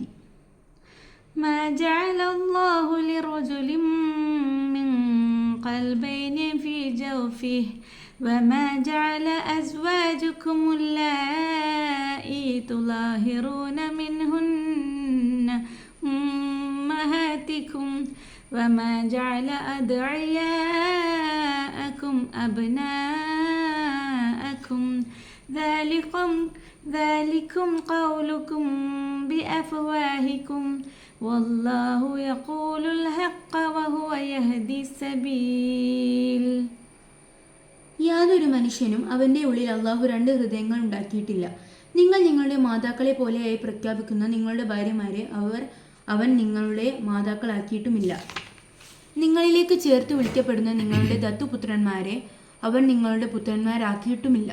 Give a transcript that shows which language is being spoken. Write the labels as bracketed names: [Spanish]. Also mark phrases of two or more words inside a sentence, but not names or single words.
[Arabic] ما جعل الله لرجل من قلبين في جوفه وما جعل أزواجكم اللائي تظاهرون منهن أمهاتكم وما جعل أدعياءكم അബ്നാഅകും ذلكم قولكم بأفواهكم والله يقول الحق وهو يهدي السبيل. [Malayalam] യാതൊരു മനുഷ്യനും അവൻ്റെ ഉള്ളിൽ അല്ലാഹു 2 ഹൃദയങ്ങൾ ഉണ്ടാക്കിയിട്ടില്ല. നിങ്ങൾ നിങ്ങളുടെ മാതാക്കളെ പോലെയായി പ്രഖ്യാപിക്കുന്ന നിങ്ങളുടെ ഭാര്യമാരെ അവൻ നിങ്ങളുടെ മാതാക്കളാക്കിയിട്ടുമില്ല. നിങ്ങളിലേക്ക് ചേർത്ത് വിളിക്കപ്പെടുന്ന നിങ്ങളുടെ ദത്തുപുത്രന്മാരെ അവൻ നിങ്ങളുടെ പുത്രന്മാരാക്കിയിട്ടുമില്ല.